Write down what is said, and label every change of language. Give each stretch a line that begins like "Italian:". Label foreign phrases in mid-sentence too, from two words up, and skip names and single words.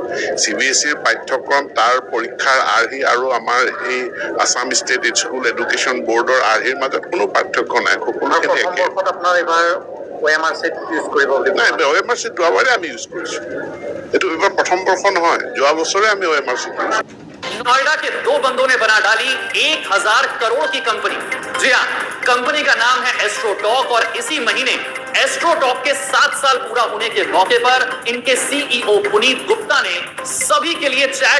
Assamese: CBSE ৰ পাঠ্যক্ৰম, তাৰ পৰীক্ষাৰ আৰ্হি আৰু আমাৰ এই আছাম ষ্টেট স্কুল এডুকেশ্যন বৰ্ডৰ আৰ্হিৰ মাজত কোনো পাৰ্থক্য নাই, আৰু সকলোখিনি প্ৰথম একে। বৰ্ষত আপোনাৰ এইবাৰ
English: OMR sheet use
Assamese: কৰিব বুলি নাই,
English: OMR sheet
Assamese: যোৱাবাৰে আমি ইউজ কৰিছোঁ। এইটো এইবাৰ প্ৰথম বৰ্ষ নহয়, যোৱা বছৰে আমি
English: OMR sheet use
Assamese: কৰিছোঁ।
Hindi: नोएडा के दो बंदों ने बना डाली 1000 करोड़ की कंपनी। जी हाँ, कंपनी का नाम है एस्ट्रोटॉक और इसी महीने एस्ट्रोटॉक के 7 साल पूरा होने के मौके पर इनके CEO पुनीत गुप्ता ने सभी के लिए चैट